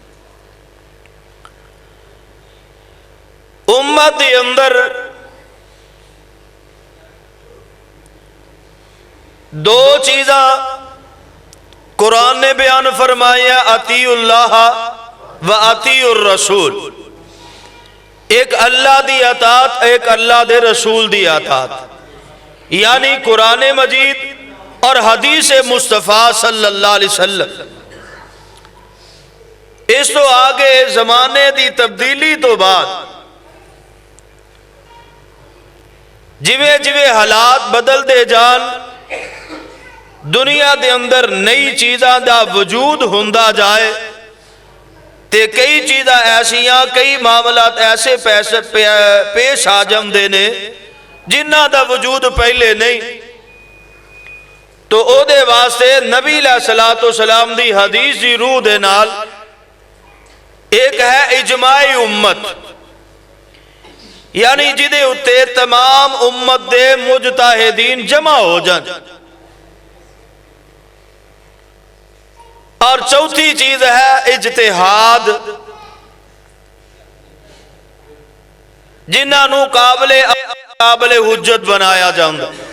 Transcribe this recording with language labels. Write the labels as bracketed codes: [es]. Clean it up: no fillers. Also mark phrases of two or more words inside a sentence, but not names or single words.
[pa] امت دے اندر دو چیزاں قرآن نے بیان فرمایا، [ar] اطیع اللہ و اطیع الرسول، [pa] ایک اللہ دی اطاعت، ایک اللہ دے رسول دی اطاعت، یعنی قرآن مجید اور حدیث مصطفیٰ [ar] صلی اللہ علیہ وسلم۔ [pa] اس تو آگے زمانے دی تبدیلی تو بعد جویں جویں حالات بدل دے جان، دنیا دے اندر نئی چیزاں دا وجود ہوندا جائے، تے کئی چیزاں ایسیاں، کئی معاملات ایسے پیش آ جاندے نے جنہاں دا وجود پہلے نہیں، تو او دے واسطے نبی [ar] علیہ السلام [pa] دی حدیث دی روح دے نال ایک ہے اجماع امت، یعنی جدے اتے تمام امت دے مجتہدین جمع ہو جان۔ اور چوتھی چیز ہے اجتہاد، جنہاں نو قابل حجت بنایا جاندہ۔